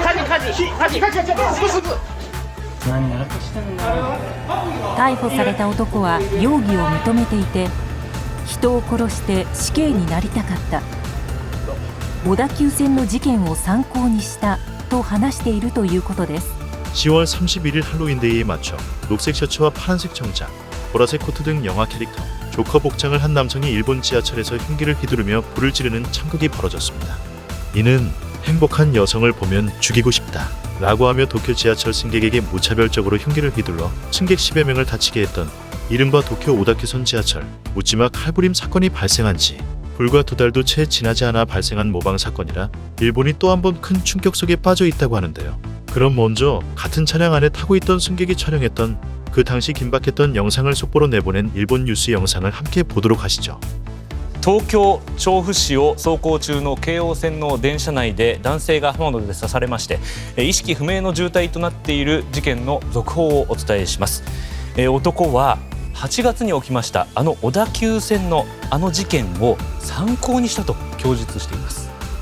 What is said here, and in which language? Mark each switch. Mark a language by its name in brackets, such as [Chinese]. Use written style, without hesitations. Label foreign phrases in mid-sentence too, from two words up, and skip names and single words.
[Japanese] 逮捕された男は容疑を認めていて、人を殺して死刑になりたかった、小田急線の事件を参考にしたと話しているということです。 [Korean] 10월 31일 할로윈데이에 맞춰 녹색 셔츠와 파란색 정장, 보라색 코트 등 영화 캐릭터 조커 복장을 한 남성이 일본 지하철에서 흉기를 휘두르며 불을 지르는 참극이 벌어졌습니다. 이는 행복한 여성을 보면 죽이고 싶다 라고 하며 도쿄 지하철 승객에게 무차별적으로 흉기를 휘둘러 승객 10여 명을 다치게 했던 이른바 도쿄 오다큐선 지하철 묻지마 칼부림 사건이 발생한 지 불과 2달도 채 지나지 않아 발생한 모방 사건이라 일본이 또 한 번 큰 충격 속에 빠져 있다고 하는데요. 그럼 먼저 같은 차량 안에 타고 있던 승객이 촬영했던 그 당시 긴박했던 영상을 속보로 내보낸 일본 뉴스 영상을 함께 보도록 하시죠. [Japanese] 東京調布市を走行中の京王線の電車内で男性が刃物で刺されまして意識不明の重体となっている事件の続報をお伝えします。男は8月に起きましたあの小田急線のあの事件を参考にしたと供述しています。